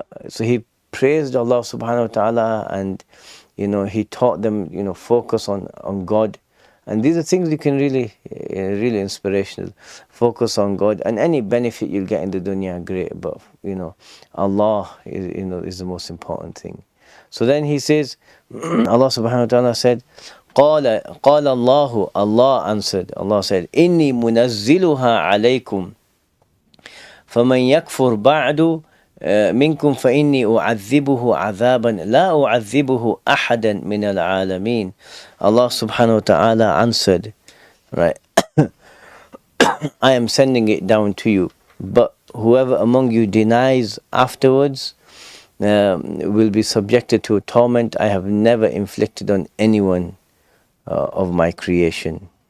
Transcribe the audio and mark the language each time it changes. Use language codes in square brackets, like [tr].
[en] So he praised Allah subhanahu wa ta'ala, and he taught them focus on God. And these are things you can really inspirational. Focus on God, and any benefit you'll get in the dunya, great, but Allah is the most important thing. So then he says, Allah subhanahu wa ta'ala said, [ar] قال الله, [en] Allah answered, Allah said, [ar] إني منزلها عليكم فمن يكفر بعد منكم فإني أعذبه عذابا لا أعذبه أحدا من العالمين. [en] Allah subhanahu wa ta'ala answered, right, I am sending it down to you, but whoever among you denies afterwards will be subjected to a torment I have never inflicted on anyone of my creation.